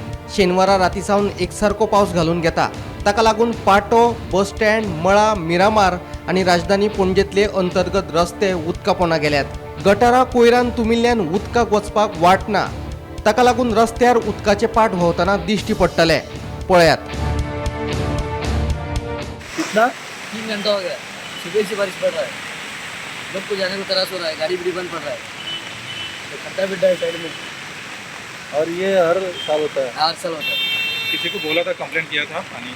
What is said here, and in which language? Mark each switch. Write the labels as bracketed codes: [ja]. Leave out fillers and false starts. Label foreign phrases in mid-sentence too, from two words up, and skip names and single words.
[kok] शेनवारा रातीसावन एकसारको पावस घालून घेता, ताका लागून पाटो, बस स्टँड, मळा, मिरामार आणि राजधानी पणजेतले अंतर्गत रस्ते उदकापोना गेल्यात। गटारां कोयरान तुमिल्ल्यान उदकाक वचपाक वाट ना, ताका लागून रस्त्यार उदकाचे पाट व्हांवताना दिश्टी पडटले। पळयात। [hi] कितना 3 घंटा हो गया, सुबह से बारिश पड़ रहा है, लोग को जाने को त्रास हो रहा है, गाड़ी भी बंद पड़ रहा है, खड्डा बिड्डा है साइड में। और ये हर साल होता है? हर साल होता है। किसी को बोला था, कंप्लेंट किया था पानी